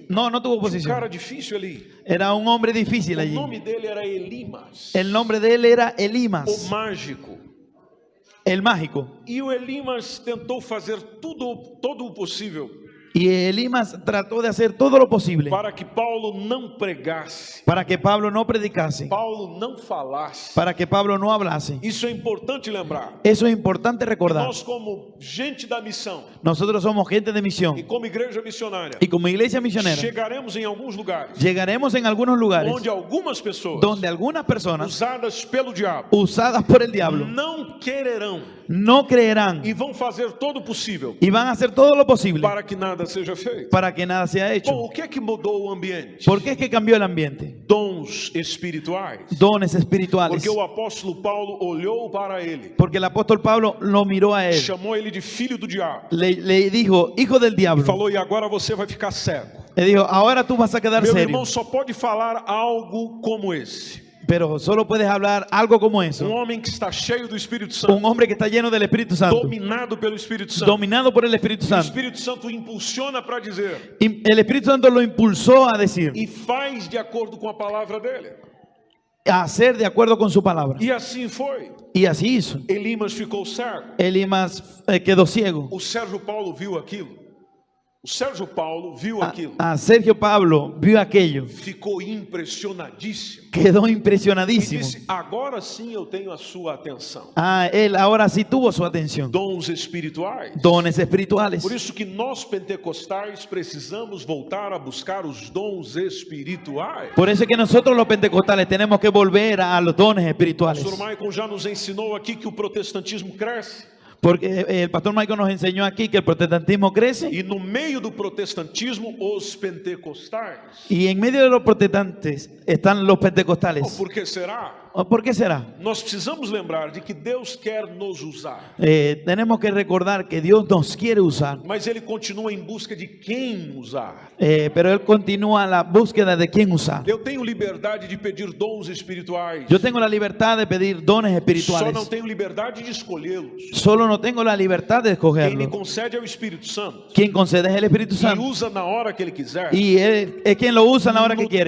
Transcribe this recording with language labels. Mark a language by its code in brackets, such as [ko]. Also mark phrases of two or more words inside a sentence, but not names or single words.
[es] No tuvo cara oposición. [pt] difícil ali. [es] Era un hombre difícil [pt] O [es] allí. [pt] nome dele era Elimas, [es] El nombre de él era [pt] o Elimas, mágico. [es] el mágico. [pt] E o Elimas tentou fazer todo o possível [es] Y Elimas trató de hacer todo lo posible [pt] para que Paulo não pregasse, [es] para que Pablo no predicase, [pt] Paulo não falasse. [es] para que Pablo no hablase. [pt] Isso é importante lembrar. [es] Eso es importante recordar. [pt] Nós, como gente da missão [es] Nosotros somos gente de [pt] e [es] misión [pt] como igreja missionária, [es] y como iglesia misionera [pt] chegaremos em alguns lugares [es] llegaremos en algunos lugares [pt] onde algumas pessoas [es] donde algunas personas [pt] usadas pelo diabo [es] usadas por el diablo [pt] não quererão [es] no creerán [pt] e vão fazer todo o possível [es] y van a hacer todo lo posible [pt] para que nada seja feito. [es] para que nada sea [pt] Bom, [es] hecho. [pt] o que é que mudou o ambiente? [es] ¿Por qué es que cambió el ambiente? [pt] Dons espirituais. [es] Dones espirituales. [pt] Porque o apóstolo Paulo olhou para ele, [es] Porque el apóstol Pablo lo miró a él, [pt] chamou ele de filho do diabo, [es] le dijo, hijo del diablo. [pt] falou: e agora você vai ficar cego. [es] Le dijo, ahora tú vas a quedar [pt] Meu [es] serio, [pt] irmão só pode falar algo como esse. [es] pero solo puedes hablar algo como eso. [pt] Homem que está cheio do Espírito Santo, [es] Un hombre que está lleno del Espíritu Santo, [pt] dominado pelo Espírito Santo. [es] dominado por el Espíritu [pt] O [es] Santo. [pt] Espírito Santo impulsiona para dizer [es] Y el Espíritu Santo lo impulsó a decir, [pt] e faz de acordo com a palavra dele. [es] a hacer de acuerdo con su palabra. [pt] E assim foi. [es] Y así hizo. [pt] Elimas ficou cego. [es] Elimas quedó ciego. [pt] O Sérgio Paulo viu aquilo. O Sérgio Paulo viu aquilo. [es] A Sergio Pablo vio aquello, [pt] Ficou impressionadíssimo. [es] quedó [pt] E [es] impresionadísimo. [pt] disse: agora sim eu tenho a sua atenção. [es] Él ahora sí tuvo su atención. [pt] Dons espirituais. [es] Dones espirituales. [pt] Por isso que nós pentecostais precisamos voltar a buscar os dons espirituais. [es] Por eso es que nosotros los pentecostales tenemos que volver a los dones [pt] O [es] espirituales. [pt] pastor Michael já nos ensinou aqui que o protestantismo cresce. [es] Porque el pastor Michael nos enseñó aquí que el protestantismo crece [pt] E no meio do protestantismo, os pentecostais. [es] y en medio de los protestantes están los pentecostales. [pt] Por que será? [es] ¿Por qué será? [pt] Nós precisamos lembrar de que Deus quer nos usar, [es] Tenemos que recordar que Dios nos quiere usar, [pt] mas Ele continua em busca de quem usar. [es] pero Él continúa la búsqueda de quién usar. [pt] Eu tenho liberdade de pedir dons espirituais, [es] Yo tengo la libertad de pedir dones [pt] só não [es] espirituales, [pt] tenho liberdade de escolhê-los. [es] solo no tengo la libertad de [pt] Quem me [es] escogerlo. [pt] concede é o Espírito Santo, [es] Quien concede es el Espíritu [pt] e [es] Santo [pt] usa na hora que Ele quiser, [es] y Él es quien lo usa a la hora que [pt] no [es] quiere,